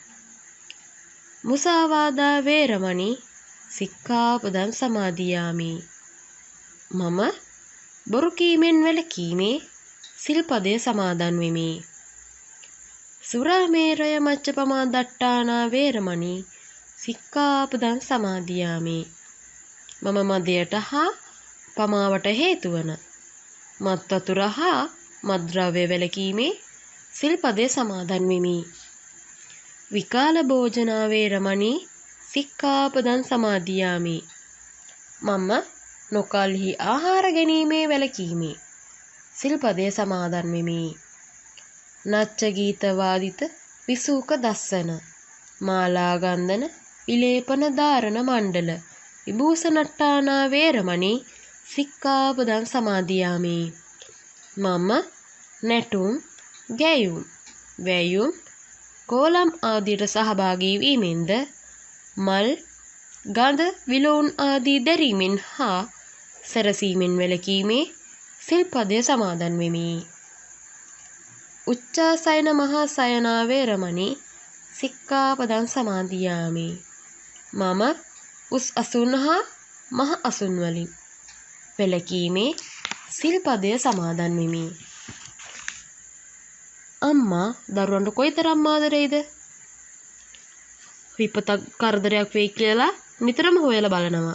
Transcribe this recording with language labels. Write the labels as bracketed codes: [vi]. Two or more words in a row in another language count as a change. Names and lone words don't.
[pi] මුසාවාදා වේරමණී සික්ඛාපදං සමාදියාමි. [si] මම බොරු කීමෙන් වැළකීමේ සිල්පදය සමාදන් වෙමි. [pi] සුරාමේරය මච්චපමා දට්ටානා වේරමණී සික්ඛාපදං සමාදියාමි. [si] මම මදයට හා පමාවට හේතුවන මත් වතුර හා මත්ද්‍රව්‍ය වැළකීමේ සිල්පදේ සමාදන් වෙමි. [pi] විකාල භෝජනා වේරමණී සික්ඛාපදං සමාදියාමි. [si] මම නොකල්හි ආහාර ගැනීමේ වැළකීමේ සිල්පදේ සමාදන් වෙමි. [pi] නච්ච ගීත වාදිත විසූක දස්සන මාලා ගන්ධන විලේපන ධාරණ මණ්ඩල විභූෂණට්ටානා වේරමණී සික්ඛාපදං සමාදියාමි. [si] මම නැටුම් ගැයුම් වැයුම් කෝලම් ආදියට සහභාගී වීමෙන්ද මල් ගඳ විලවුන් ආදී දැරීමෙන් හා සැරසීමෙන් වැළකීමේ සිල්පදය සමාදන් වෙමි. [pi] උච්චාසයන මහා සයනා වේරමණී සික්ඛාපදං සමාදියාමි. [si] මම උස් අසුන් හා මහ අසුන් වලින් වැළකීමේ සිල්පදය සමාදන් වෙමි. අම්මා දරුවන්ට කොයිතරම් ආදරෙයිද? විපතක් කරදරයක් වෙයි කියලා නිතරම හොයලා බලනවා.